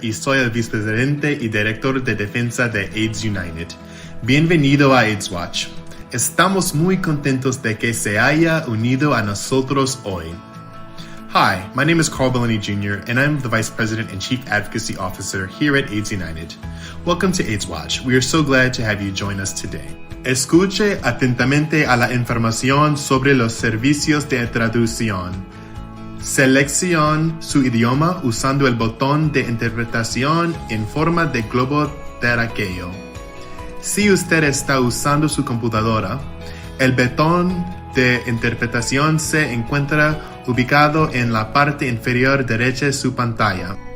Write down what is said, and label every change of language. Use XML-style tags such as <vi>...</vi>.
<es>y soy el vicepresidente y director de defensa de AIDS United. Bienvenido a AIDSWatch. Estamos muy contentos de que se haya unido a nosotros hoy.</es> <en>Hi, my name is Carl Baloni Jr. and I'm the Vice President and Chief Advocacy Officer here at AIDS United. Welcome to AIDSWatch. We are so glad to have you join us today.</en> <es>Escuche atentamente a la información sobre los servicios de traducción. Seleccione su idioma usando el botón de interpretación en forma de globo terráqueo. Si usted está usando su computadora, el botón de interpretación se encuentra ubicado en la parte inferior derecha de su pantalla.</es>